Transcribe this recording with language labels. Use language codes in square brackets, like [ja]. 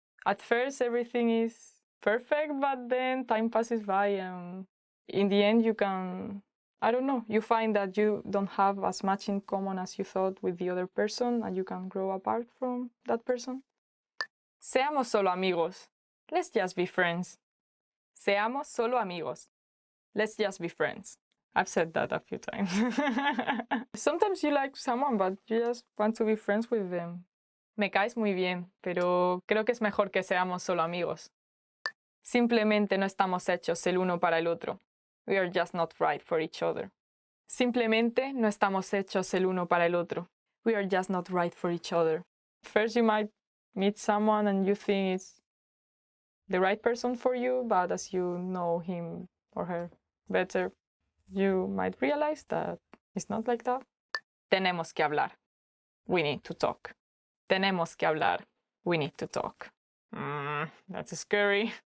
[en] At first, everything is perfect, but then time passes by, and in the end, you can, I don't know, you find that you don't have as much in common as you thought with the other person, and you can grow apart from that person. [es] Seamos solo amigos. [en] Let's just be friends. [es] Seamos solo amigos. [en] Let's just be friends. I've said that a few times. Sometimes you like someone, but you just want to be friends with them. [es] Me caes muy bien, pero creo que es mejor que seamos solo amigos. Simplemente no estamos hechos el uno para el otro. [en] We are just not right for each other. [es] Simplemente no estamos hechos el uno para el otro. [en] We are just not right for each other. First you might meet someone and you think it's the right person for you, but as you know him or her better, you might realize that it's not like that. [es] Tenemos que hablar. [en] We need to talk. Tenemos que hablar. We need to talk. That's scary.